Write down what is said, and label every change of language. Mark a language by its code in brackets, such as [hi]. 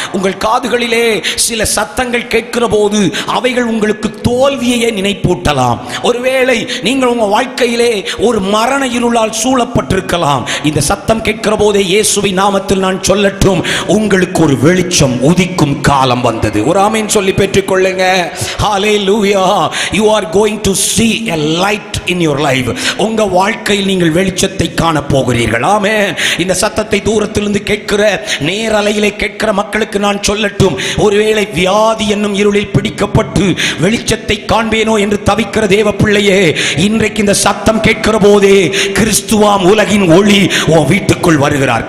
[ta] உங்கள் காதுகளிலே சில சத்தங்கள் கேட்கிற போது அவைகள் உங்களுக்கு தோல்வியை நினைப்பூட்டலாம். ஒருவேளை நீங்கள் உங்க வாழ்க்கையிலே ஒரு மரண இருளால் சூழப்பட்டிருக்கலாம். இந்த சத்தம் கேட்கிற போதே இயேசுவின் நாமத்தில் நான் சொல்லட்டும், உங்களுக்கு ஒரு வெளிச்சம் உதிக்கும் காலம் வந்தது. ஒரு ஆமென் சொல்லி பெற்றுக் கொள்ளுங்க. ஹல்லேலூயா. [en] You are going to see a light in your life. [ta] உங்க வாழ்க்கையில் நீங்கள் வெளிச்சத்தை காண போகிறீர்கள். ஆமென். இந்த சத்தத்தை தூரத்திலிருந்து கேட்கிற, நேரலையிலே கேட்கிற மக்களுக்கு நான் சொல்லட்டும், ஒருவேளை வியாதி என்னும் இருளில் பிடிக்கப்பட்டு வெளிச்சத்தை காண்பேனோ என்று தவிக்கிற தேவ பிள்ளையே, இன்றைக்கு இந்த சத்தம் கேட்கிற போதே கிறிஸ்துவாம் உலகின் ஒளி உன் வீட்டுக்குள் வருகிறார்.